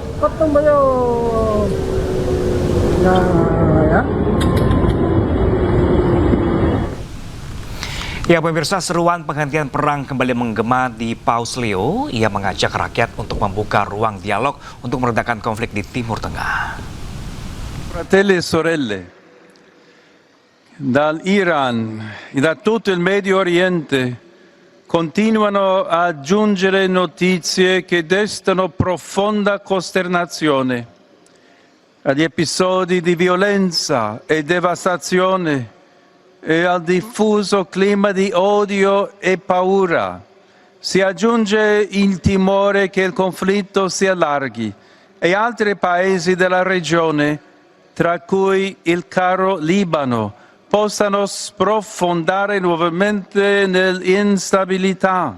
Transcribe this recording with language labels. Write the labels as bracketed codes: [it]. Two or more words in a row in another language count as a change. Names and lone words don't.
[id] Ya pemirsa, seruan penghentian perang kembali menggema di Paus Leo. Ia mengajak rakyat untuk membuka ruang dialog untuk meredakan konflik di Timur Tengah. [it] Fratelli e sorelle, dall'Iran e da tutto il Medio Oriente continuano a giungere notizie che destano profonda costernazione. Agli episodi di violenza e devastazione e al diffuso clima di odio e paura si aggiunge il timore che il conflitto si allarghi e altri paesi della regione, tra cui il caro Libano, possano sprofondare nuovamente nell'instabilità.